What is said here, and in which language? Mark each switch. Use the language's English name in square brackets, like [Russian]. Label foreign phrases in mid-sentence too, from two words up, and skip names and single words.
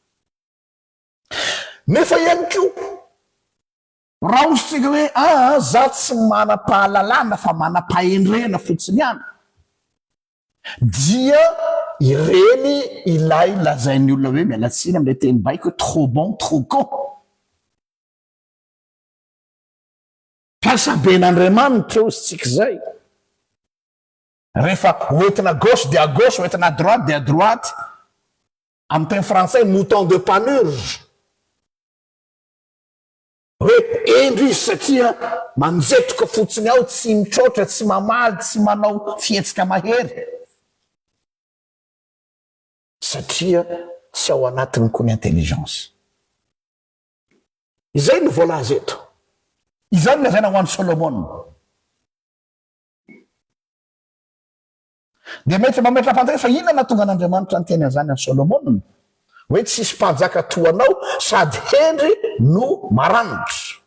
[Malagasy] nefa ihany ko raha ozytsika hoe za tsy manam-pahalalana fa manam-pahendrena fotsiny ihany dia ireny ilay lazain'ny olona hoe mialatsiny am'ilay teny baiko hoe [French] trop bon trop con [Malagasy] piasa ben'Andriamanitra ozy tsika zay rehefa hoentina [French] gauche de à gauche [Malagasy] hoentina [French] à droite de à droite [Malagasy] amin'ny teny français [French] mouton de panurge [Malagasy] hoe endry izy satria manjetroka fotsiny ao tsy mitrotra tsy mamaly tsy manao fihetsika mahery satria tsy ao anatiny koa ny intelligence izay ny voalaza eto izany lazaina ho an'ny Solomon de mety mametra mpanjaka fa inona tonga an'Andriamanitra ny teny an'izany an'ny Solomon hoe tsisy mpanjaka toanao sady hendry no maranitra